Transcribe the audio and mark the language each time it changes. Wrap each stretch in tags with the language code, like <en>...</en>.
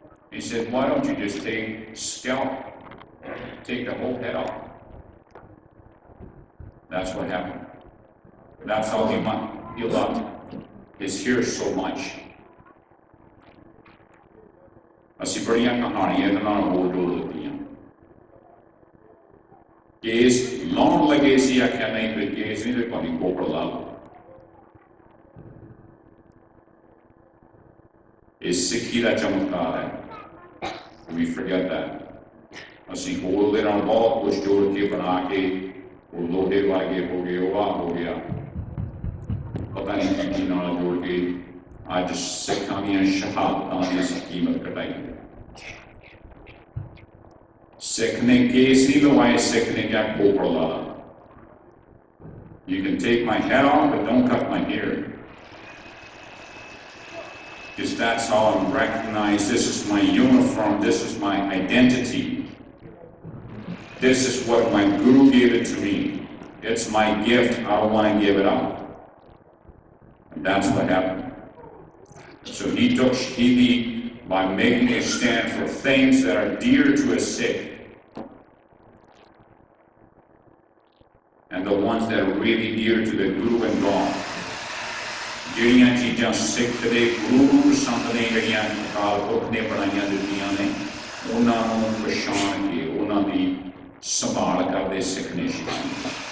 <en>He said, why don't you just take scalp, take the whole head off? That's what happened. That's how he loved his hair so much.</en> <pa>ਅਸੀਂ ਬੜੀਆਂ ਕਹਾਣੀਆਂ ਇਹਨਾਂ ਨਾਲ ਹੋਰ ਜੋੜ ਦਿੱਤੀਆਂ। ਕੇਸ ਲਾਉਣ ਲੱਗੇ ਸੀ, ਆਖਿਆ ਨਹੀਂ ਕੋਈ ਕੇਸ ਨਹੀਂ, ਤੇ ਭਾਵੇਂ ਕੋਪੜ ਲਾ ਲਓ। ਇਹ ਸਿੱਖੀ ਦਾ ਚਮਤਕਾਰ ਹੈ।</pa> <en>We forget that.</en> <pa>ਅਸੀਂ ਹੋਰ ਦੇ ਨਾਲ ਬਹੁਤ ਕੁਝ ਜੋੜ ਕੇ ਬਣਾ ਕੇ ਉਹ ਲੋਹੇ ਵਰਗੇ ਹੋ ਗਏ, ਉਹ ਹੋ ਗਿਆ, ਪਤਾ ਨਹੀਂ ਕੀ ਨਾਲ ਜੋੜ ਕੇ ਅੱਜ ਸਿੱਖਾਂ ਦੀਆਂ ਸ਼ਹਾਦਤਾਂ ਦੀ ਕੀਮਤ ਕਟਾਈ। ਸਿੱਖ ਨੇ ਕੇਸ ਨਹੀਂ ਲਵਾਏ, ਸਿੱਖ ਨੇ ਕਿਹਾ ਕੋਪੜ ਲਾ ਲਾ।</pa> <en>You can take my head off, but don't cut my hair. Because that's how I'm recognized. This is my uniform. This is my identity. This is what my Guru gave it to me. It's my gift. I don't want to give it up. And that's what happened. So he took Shahidi by making a stand for things that are dear to a Sikh. And the ones that are really dear to the Guru and God.</en> <pa>ਜਿਹੜੀਆਂ ਚੀਜ਼ਾਂ ਸਿੱਖ ਦੇ ਗੁਰੂ ਸੰਤ ਨੇ ਜਿਹੜੀਆਂ ਅਕਾਲ ਪੁਰਖ ਨੇ ਬਣਾਈਆਂ ਦਿੱਤੀਆਂ ਨੇ, ਉਹਨਾਂ ਨੂੰ ਪਛਾਣ ਕੇ ਉਹਨਾਂ ਦੀ ਸੰਭਾਲ ਕਰਦੇ ਸਿੱਖ ਨੇ ਸ਼ਹੀਦ।</pa>